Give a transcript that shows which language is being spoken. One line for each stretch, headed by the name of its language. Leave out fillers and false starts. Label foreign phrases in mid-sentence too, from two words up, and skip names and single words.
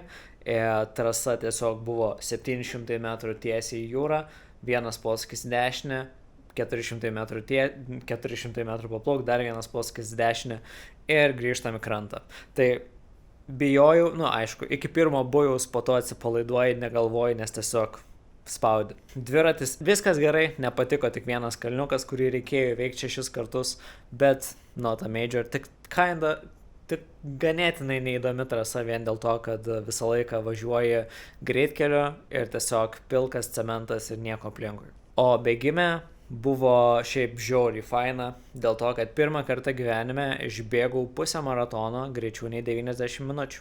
Lithuanian: Trasa tiesiog buvo 700 metrų tiesiai į jūrą, vienas posūkis dešinę, 400 metrų paplauk, dar vienas posūkis dešinę ir grįžtam į krantą. Tai bijojau, aišku, iki pirmo bujaus, po to atsipalaiduoji, negalvoji, nes tiesiog spaudi. Dviratis, viskas gerai, nepatiko tik vienas kalniukas, kurį reikėjo veikti 6 kartus, bet
English: not a major,
Lithuanian: tik ganėtinai neįdomi trasa vien dėl to, kad visą laiką važiuoji greitkeliu ir tiesiog pilkas cementas ir nieko aplinkui. O bėgime buvo šiaip žiauriai faina, dėl to, kad pirmą kartą gyvenime išbėgau pusę maratono greičiau nei 90 minučių.